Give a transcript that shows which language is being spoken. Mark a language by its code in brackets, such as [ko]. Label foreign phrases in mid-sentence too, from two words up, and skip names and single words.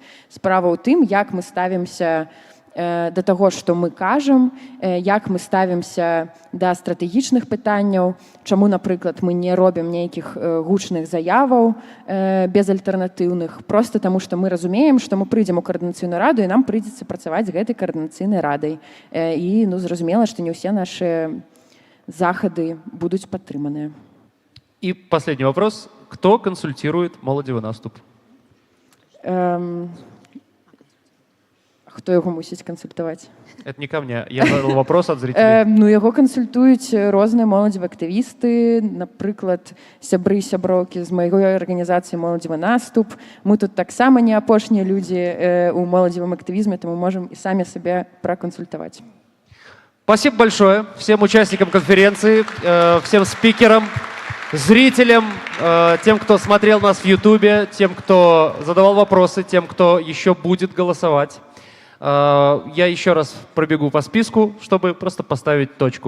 [be] Справа ў тым, як мы ставімся да таго, што мы кажам, як мы ставімся да стратэгічных пытанняў, чаму, напрыклад, мы не робім нейкіх гучных заяваў безальтэрнатыўных, проста таму, што мы разумеем, што мы прыйдзем у каардынацыйную раду, і нам прыйдзецца працаваць гэтай каардынацыйнай радай. І, ну, зразумела, што не ўсе нашы захады будуць падтрыманыя. [ru] И последний вопрос. Кто консультирует «Молодевый наступ»? [be] Хто яго мусіць кансультаваць? [ru] Это не ко мне. Я задал вопрос от зрителей. [be] Ну, яго кансультуюць розныя моладзевыя актывісты, напрыклад, сябры і сяброўкі з маёй арганізацыі «Моладзевы наступ». Мы тут таксама не апошнія людзі у моладзевым актывізме, таму можам і самі сабе пракансультаваць. [ru] Спасибо большое всем участникам конференции, всем спикерам, зрителям, тем, кто смотрел нас в Ютубе, тем, кто задавал вопросы, тем, кто еще будет голосовать. Я еще раз пробегу по списку, чтобы просто поставить точку.